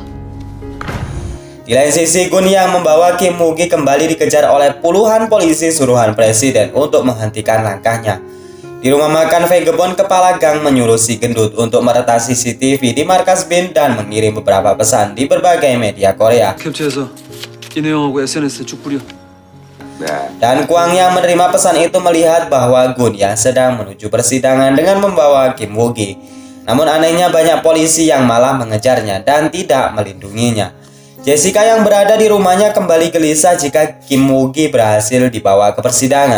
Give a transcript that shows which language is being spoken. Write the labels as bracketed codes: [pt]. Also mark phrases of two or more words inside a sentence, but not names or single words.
[id] Di lain sisi, Gun yang membawa Kim Woo-gi kembali dikejar oleh puluhan polisi suruhan presiden untuk menghentikan langkahnya. Di rumah makan Vagabond, kepala gang menyuruh si gendut untuk meretas CCTV di markas BIN dan mengirim beberapa pesan di berbagai media Korea. [ko] 캡처해서 이 내용하고 SNS에 쭉 뿌려. [id] Dan Kwang yang menerima pesan itu melihat bahwa Gun yang sedang menuju persidangan dengan membawa Kim Woo-gi. Namun anehnya banyak polisi yang malah mengejarnya dan tidak melindunginya. Jessica yang berada di rumahnya kembali gelisah jika Kim Woo-gi berhasil dibawa ke persidangan.